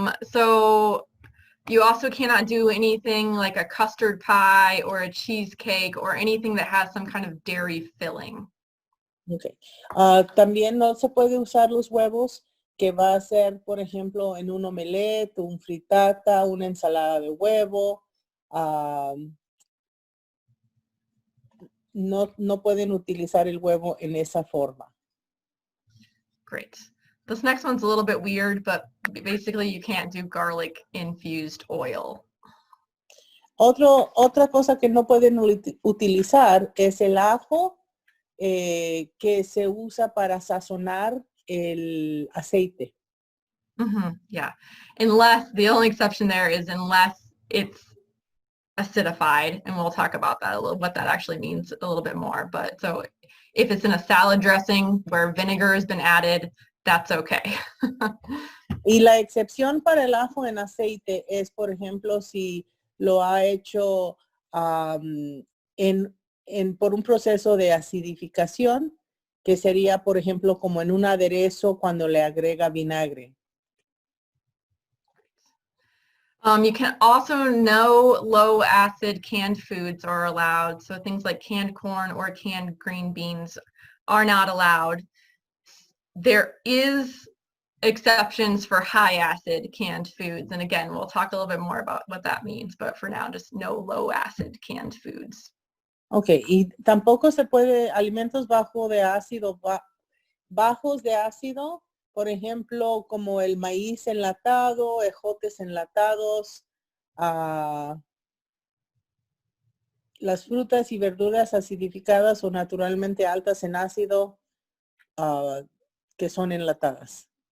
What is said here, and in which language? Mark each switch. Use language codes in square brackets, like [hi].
[en] So you also cannot do anything like a custard pie or a cheesecake or anything that has some kind of dairy filling. Okay. [es] También no se puede usar los huevos que va a ser, por ejemplo, en un omelette, un fritata, una ensalada de huevo. No pueden utilizar el huevo en esa forma. [en] Great. This next one's a little bit weird, but basically you can't do garlic infused oil. [es] Otra cosa que no pueden utilizar es el ajo que se usa para sazonar el aceite. [en] Yeah. Unless, the only exception there is unless it's acidified, and we'll talk about that a little, what that actually means a little bit more. But so if it's in a salad dressing where vinegar has been added, that's okay. [es] Y la excepción para el ajo en aceite es, por ejemplo, si lo ha hecho por un proceso de acidificación, que sería, por ejemplo, como en un aderezo cuando le agrega vinagre. [en] You can also, no low acid canned foods are allowed. So things like canned corn or canned green beans are not allowed. There is exceptions for high acid canned foods. And again, we'll talk a little bit more about what that means, but for now, just no low acid canned foods. [es] Okay, y tampoco se puede alimentos bajos de ácido, por ejemplo, como el maíz enlatado, ejotes enlatados, las frutas y verduras acidificadas o naturalmente altas en ácido que son enlatadas.